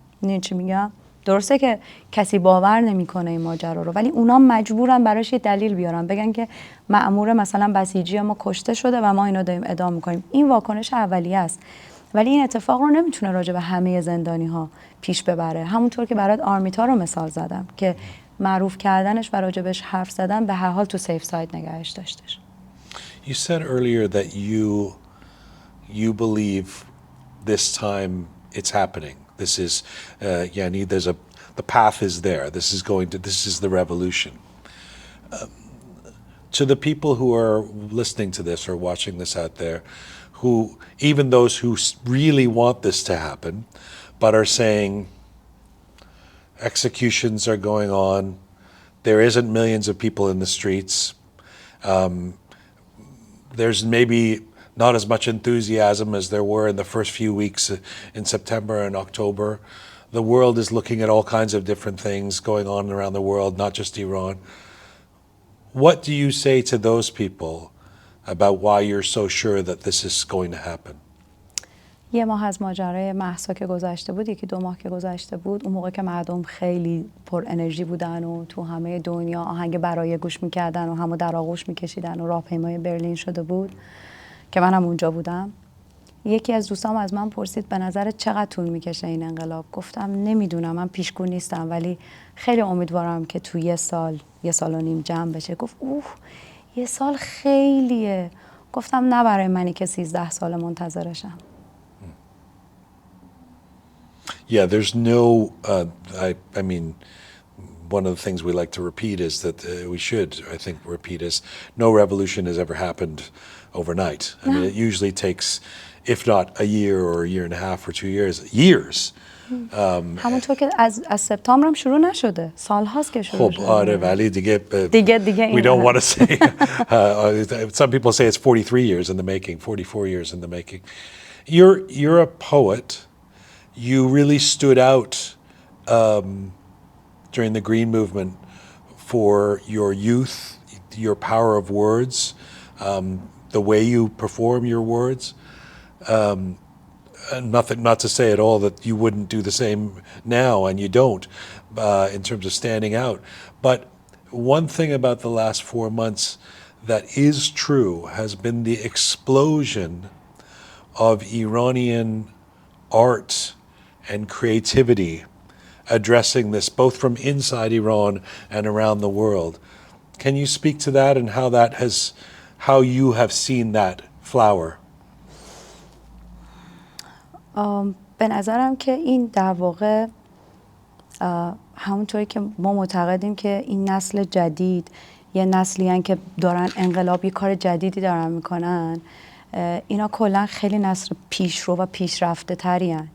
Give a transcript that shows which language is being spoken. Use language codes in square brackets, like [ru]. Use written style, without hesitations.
[fa] میدونی چی میگم؟ درسته که کسی باور نمیکنه این ماجرا رو، ولی اونا مجبورن براش یه دلیل بیارن، بگن که مأمور مثلا بسیجی ما کشته شده و ما اینو داریم اعدام میکنیم. این واکنش اولیه است، ولی این اتفاق رو نمیتونه راجع به همه زندانی ها پیش ببره. همونطور که برات آرمیتا رو مثال زدم که معروف کردنش و راجبش حرف زدن به هر حال تو [en] safe side [fa] نگهش داشتش. [en] You said earlier that you believe this time it's happening. This is, [fa] yani, [en] the path is there. This is the revolution. To the people who are listening to this or watching this out there, who, even those who really want this to happen, but are saying executions are going on, there isn't millions of people in the streets, there's maybe not as much enthusiasm as there were in the first few weeks in September and October. The world is looking at all kinds of different things going on around the world, not just Iran. What do you say to those people about why you're so sure that this is going to happen? [fa] یه ماه از ماجرای مهسا که گذشته بود، یکی 2 ماه که گذشته بود، اون موقع که مردم خیلی پر انرژی بودن و تو همه دنیا آهنگ برای گوش میکردن و همو در آغوش میکشیدن و راهپیمای برلین شده بود که منم اونجا بودم، یکی از دوستام از من پرسید به نظرت چقدر طول میکشه این انقلاب؟ گفتم نمیدونم، من پیشگو نیستم، ولی خیلی امیدوارم که تو 1 سال 1.5 سال جمع بشه. گفت اوه 1 سال خیلیه. گفتم نه برای منی که 13 سال منتظرشم. [en] Yeah, there's no, I mean, one of the things we like to repeat is that we should, I think, repeat is no revolution has ever happened overnight. I mean, it usually takes, if not a year or a year and a half or 2 years, years. [fa] همونطور که از سپتامبر هم شروع نشده، سال‌هاست که شروع شده. خب آره ولی دیگه [en] we don't want to say, some people say it's 43 years in the making, 44 years in the making. You're a poet. You really stood out during the Green Movement for your youth, your power of words, the way you perform your words. Not to say at all that you wouldn't do the same now, and you don't, in terms of standing out. But one thing about the last 4 months that is true has been the explosion of Iranian art and creativity addressing this, both from inside Iran and around the world. Can you speak to that and how you have seen that flower? [fa] به نظرم که این در واقع همونطوری که ما معتقدیم که این نسل جدید یه نسلی هن که دارن انقلابی کار جدیدی دارن میکنن، اینا کلا خیلی نسل پیشرو و پیشرفته تری هن.